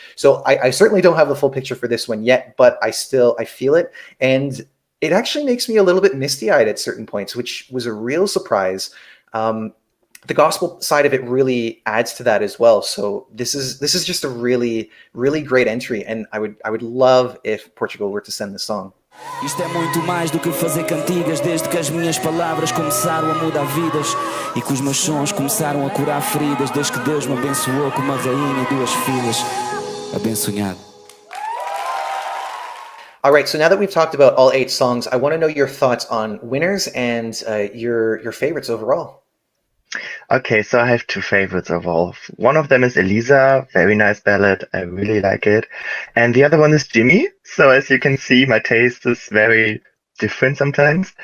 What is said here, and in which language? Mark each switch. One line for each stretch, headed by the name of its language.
English: So I certainly don't have the full picture for this one yet, but I feel it, and it actually makes me a little bit misty-eyed at certain points, which was a real surprise. The gospel side of it really adds to that as well. So this is just a really, really great entry, and I would love if Portugal were to send the song.
Portuguese: Isto é muito mais do que fazer cantigas, desde que as minhas palavras começaram a mudar vidas e que os meus sons começaram a curar feridas, desde que Deus me abençoou com uma rainha e 2 filhas. Abençoado.
English: All right, so now that we've talked about all 8 songs, I want to know your thoughts on winners and your favorites overall. Okay, so I have two favorites overall. One of them is Elisa, very nice ballad. I really like it. And the other one is Jimmy. So as you can see, my taste is very different sometimes.